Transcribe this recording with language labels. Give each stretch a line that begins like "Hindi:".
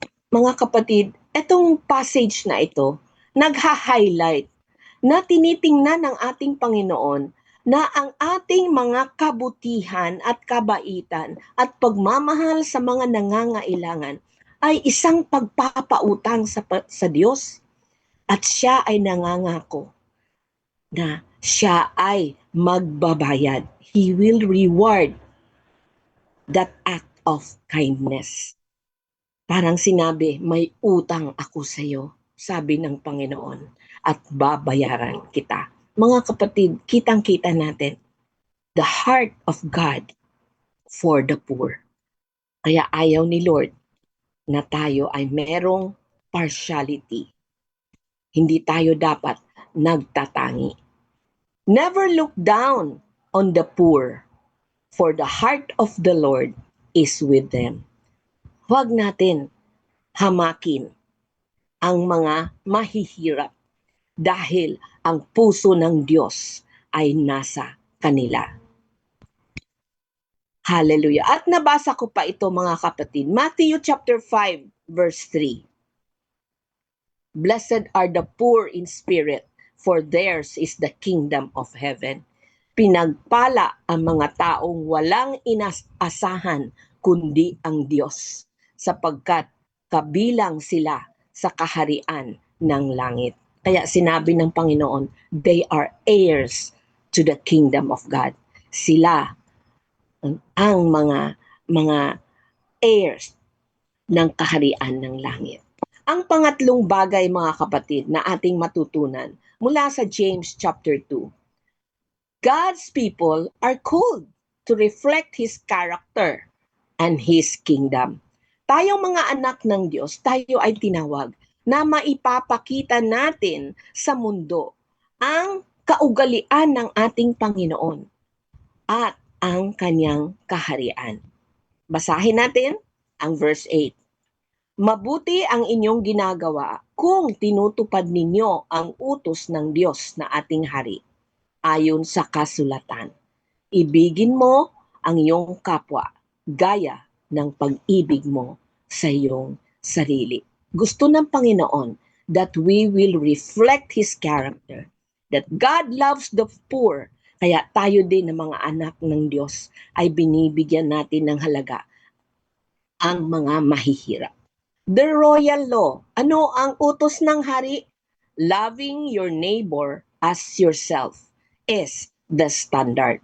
Filipino: Mga kapatid, itong passage na ito, nagha-highlight na tinitingnan ng ating Panginoon na ang ating mga kabutihan at kabaitan at pagmamahal sa mga nangangailangan ay isang pagpapautang sa Diyos. At siya ay nangangako na siya ay magbabayad.
English: He will reward that act of kindness.
Filipino: Parang sinabi, may utang ako sa iyo, sabi ng Panginoon, at babayaran kita. Mga kapatid, kitang-kita natin
English: the heart of God for the poor.
Filipino: Kaya ayaw ni Lord na tayo ay merong partiality. Hindi tayo dapat nagtatangi.
English: Never look down on the poor, for the heart of the Lord is with them.
Filipino: Huwag natin hamakin ang mga mahihirap dahil ang puso ng Diyos ay nasa kanila. Hallelujah. At nabasa ko pa ito mga kapatid.
English: Matthew chapter 5 verse 3. Blessed are the poor in spirit, for theirs is the kingdom of heaven.
Filipino: Pinagpala ang mga taong walang inasahan kundi ang Diyos, sapagkat kabilang sila sa kaharian ng langit. Kaya sinabi ng Panginoon,
English: they are heirs to the kingdom of God.
Filipino: Sila ang mga heirs ng kaharian ng langit. Ang pangatlong bagay mga kapatid na ating matutunan mula sa James chapter 2.
English: God's people are called to reflect His character and His kingdom.
Filipino: Tayong mga anak ng Diyos, tayo ay tinawag na maipapakita natin sa mundo ang kaugalian ng ating Panginoon at ang kanyang kaharian. Basahin natin ang verse 8. Mabuti ang inyong ginagawa kung tinutupad ninyo ang utos ng Diyos na ating hari, ayon sa kasulatan. Ibigin mo ang iyong kapwa, gaya ng pag-ibig mo sa iyong sarili. Gusto ng Panginoon
English: that we will reflect His character, that God loves the poor,
Filipino: kaya tayo din ng mga anak ng Diyos ay binibigyan natin ng halaga ang mga mahihirap.
English: The royal law,
Filipino: ano ang utos ng hari?
English: Loving your neighbor as yourself is the standard.